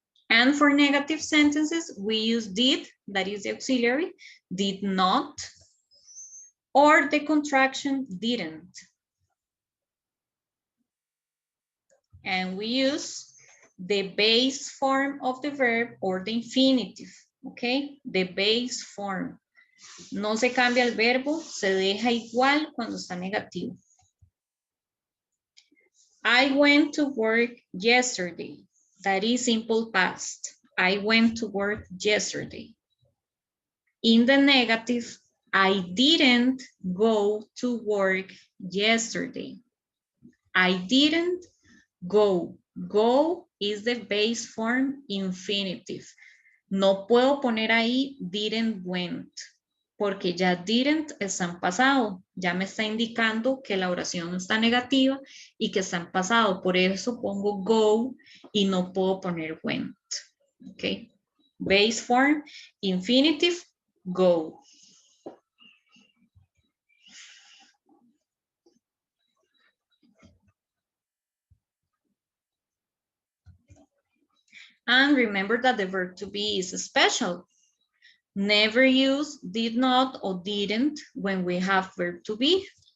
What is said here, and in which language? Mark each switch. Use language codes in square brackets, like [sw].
[en] And for negative sentences, we use did, that is the auxiliary, did not, or the contraction didn't. And we use the base form of the verb or the infinitive, okay? The base form. [es] No se cambia el verbo, se deja igual cuando está negativo. [en] I went to work yesterday. That is simple past. I went to work yesterday. In the negative, I didn't go to work yesterday. I didn't go. Go is the base form infinitive. [es] No puedo poner ahí didn't went, porque ya didn't está en pasado. Ya me está indicando que la oración está negativa y que está en pasado. Por eso pongo go y no puedo poner went. Okay. [en] Base form, infinitive, go. And remember that the verb to be is special. Never use did not or didn't when we have verb to be.